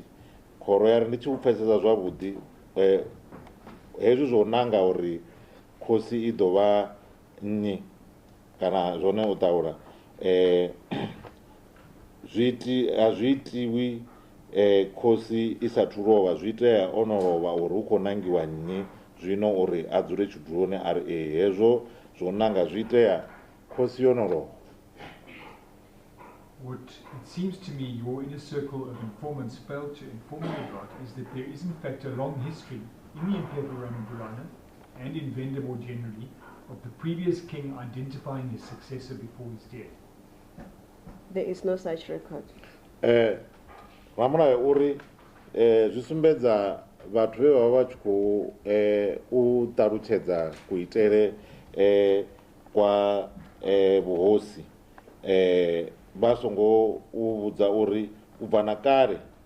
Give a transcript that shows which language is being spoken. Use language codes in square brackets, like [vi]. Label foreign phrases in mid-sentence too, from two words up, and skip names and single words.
[ve] Khoro ya ri ndi tshi u pfesesa zwavhuḓi, hezwi zwo nanga uri khosi i ḓo vha nnyi kana zwone u ṱaula, a zwi itiwi khosi i sathu lovha, zwi itea o no lovha uri hu khou nangiwa nnyi zwino uri a dzule tshiduloni a ri hezwo zwo nanga zwi itea khosi yo no lovha. [en] What it seems to me your inner circle of informants failed to inform you about is that there is in fact a long history in the Mphephu Ramabulana and in Vhavenda more generally of the previous king identifying his successor before his death. There is no such record. [ve] Ramulayo uri zwi sumbedza vhathu vhe vha vha tshi khou u ṱalutshedza kuitele kwa vhuhosi vha songo u vhudza uri u bva na kale